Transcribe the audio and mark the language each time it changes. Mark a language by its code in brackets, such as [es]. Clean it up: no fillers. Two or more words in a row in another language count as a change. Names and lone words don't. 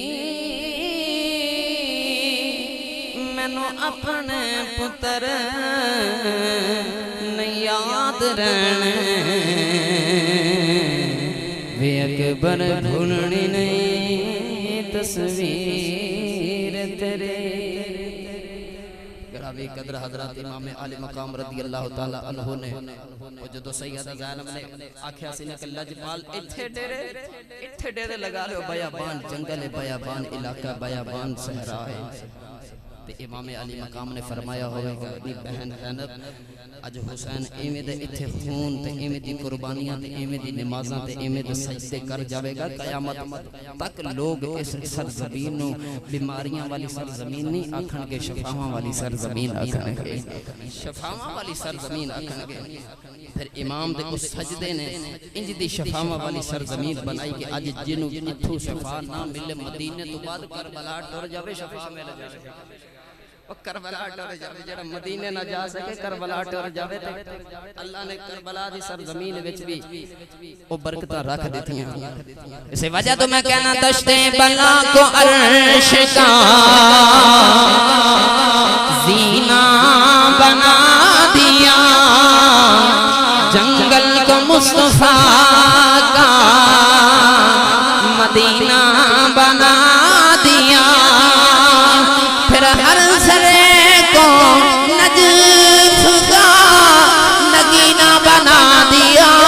[pa] مینوں اپنے پتر یاد رہنے وے اکبر بھولنی نہیں تصویر تیرے گرامی قدر حضرات امام عالی مقام [ar] رضی اللہ تعالی عنہ [pa] نے وہ جدو سیدہ زینب نے آکھیا سی نے کہ لجپال اتھے ڈیرے لگا لے بیابان جنگل بیابان علاقہ بیابان صحرا ہے تے امام علی مقام نے فرمایا ہوئے کہ اپنی بہن زینب اج حسین ایویں دے اتھے خون تے ایویں دی قربانیاں تے ایویں دی نمازاں تے ایویں دے سجدے کر جاوے گا قیامت تک لوگ اس سرزمین نو بیماریاں والی سرزمین نہیں آکھن گے شفاواں والی سرزمین آکھن گے شفاواں والی سرزمین آکھن گے پھر امام دے اس سجدے نے انج دی شفاواں والی سرزمین بنائی کہ اج جنوں اتھوں شفا نہ ملے مدینے تو بعد کربلا ٹر جاوے شفا مل جائے کربلا ٹر جاوے جڑا مدینے نہ جا سکے کربلا ٹر جاوے تے اللہ نے کربلا دی سرزمین وچ بھی او برکتاں رکھ دتیاں اسی وجہ تو میں کہنا [ur] دشت بلا کو عرش کا زینہ بنا دیا جنگل کو مصطفیٰ کا مدینہ بنا دیا پھر ہر سرے کو نجف کا نگینہ بنا دیا